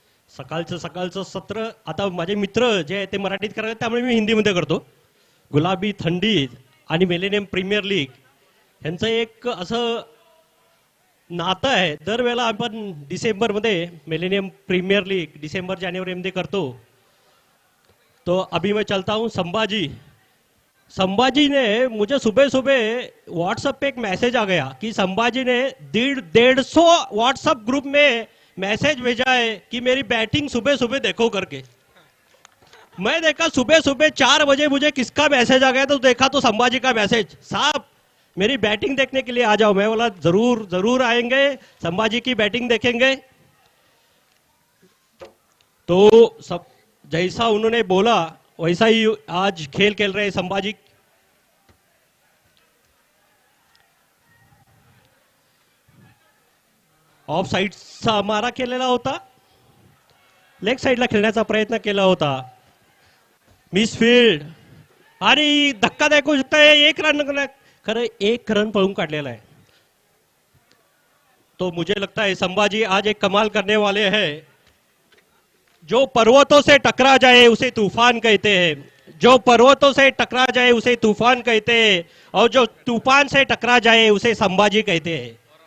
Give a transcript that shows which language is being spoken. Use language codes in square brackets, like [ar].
[mr] सकाळचं सत्र आता माझे मित्र जे आहे ते मराठीत करतात, त्यामुळे मी हिंदीमध्ये करतो. गुलाबी थंडी आणि मिलेनियम प्रीमियर लीग यांचं एक असं नातं आहे. दरवेळेला आपण डिसेंबरमध्ये मिलेनियम प्रीमियर लीग डिसेंबर जानेवारीमध्ये करतो. [hi] तो अभी मैं चलता हूँ संभाजी ने मुझे सुबह व्हाट्सएप पे एक मैसेज आ गया कि संभाजी ने 150 व्हाट्सएप ग्रुप में मैसेज भेजा है कि मेरी बैटिंग सुबह देखो करके. मैं देखा सुबह 4 बजे मुझे किसका मैसेज आ गया, तो देखा तो संभाजी का मैसेज, साहब मेरी बैटिंग देखने के लिए आ जाओ. मैं बोला जरूर आएंगे, संभाजी की बैटिंग देखेंगे. तो सब जैसा उन्होंने बोला वैसा ही आज खेल रहे संभाजी. [mr] ऑफ साइडचा मारा केलेला होता, लेग साइडला खेळण्याचा प्रयत्न केला होता, मिसफील्ड आणि धक्कादायक होऊ शकता. 1 रन, खरं 1 रन पळून काढलेला आहे. [hi] तो मुझे लगता है संभाजी आज एक कमाल करने वाले हैं. जो पर्वतों से टकरा जाए उसे तूफान कहते हैं, जो पर्वतों से टकरा जाए उसे तूफान कहते हैं, और जो तूफान से टकरा जाए उसे संभाजी कहते हैं.